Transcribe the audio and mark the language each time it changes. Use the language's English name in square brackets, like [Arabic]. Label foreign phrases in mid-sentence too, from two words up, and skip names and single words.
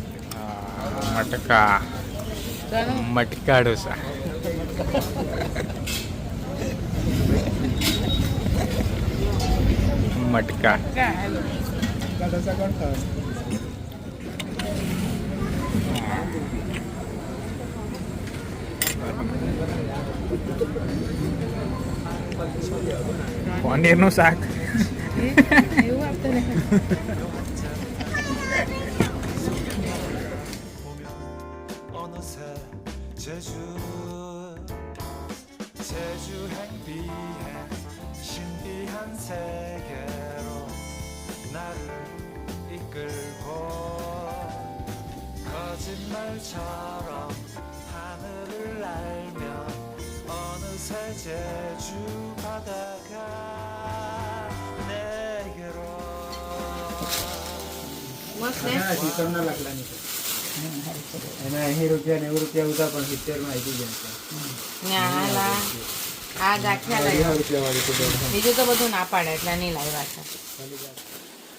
[Gujarati] મટકા ઢોસા મટકા પનીરનું શાક [Korean] 제주행 비행 신비한 세계로 나를 이끌고 거짓말처럼 하늘을 날며 어느새 제주 바다가 내게로 [Gujarati] સીસમના લાકડાની છે એના 80 રૂપિયા 90 રૂપિયા ઉતા પણ 70 માં આવી જાય આ ગાંઠિયા છે 80 રૂપિયા વાળી તો બીજું તો બધું ના પાડે એટલે નહીં લાવ્યા છે